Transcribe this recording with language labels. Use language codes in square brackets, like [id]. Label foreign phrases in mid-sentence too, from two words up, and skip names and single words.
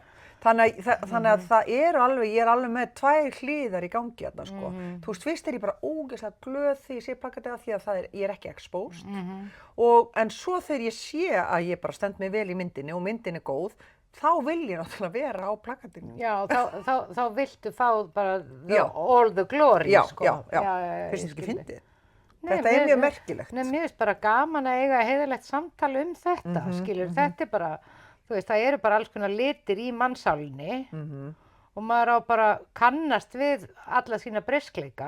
[is] Þannig að það eru alveg, ég er alveg með 2 hliðar í gangi þarna, sko. Þú veist, fyrst er ég bara ógeðslega glöð því ég sé plakatið af því að ég er ekki exposed. En svo þegar ég sé að ég bara stend mig vel í myndinni og myndin er góð, þá vil ég náttúrulega vera á plakatinu. Já, þá viltu fá bara [en] all the glory, [is] sko. Já. Finnst þér ekki fyndið? Þetta er mjög merkilegt. Nei, mér finnst bara gaman að eiga heiðarlegt samtal þetta, skilur. Þetta er bara... Þú veist, það eru bara alls konar litir í mannsálinni og maður á bara kannast við alla sína breyskleika.